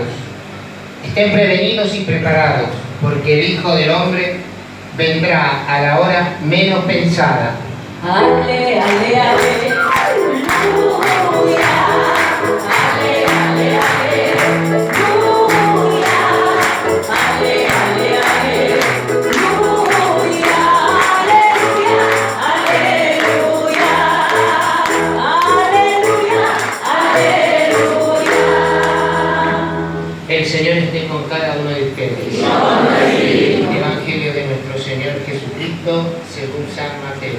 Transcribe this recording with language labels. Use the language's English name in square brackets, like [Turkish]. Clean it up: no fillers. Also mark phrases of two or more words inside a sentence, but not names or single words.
[Spanish] estén prevenidos y preparados, porque el Hijo del Hombre vendrá a la hora menos pensada. Ale, ale, ale. Aleluya. Ale, ale, ale. Aleluya. Ale, ale, ale. Aleluya. Aleluya. Aleluya. Aleluya. El Señor esté con cada uno de ustedes. Evangelio de nuestro Señor Jesucristo según San Mateo.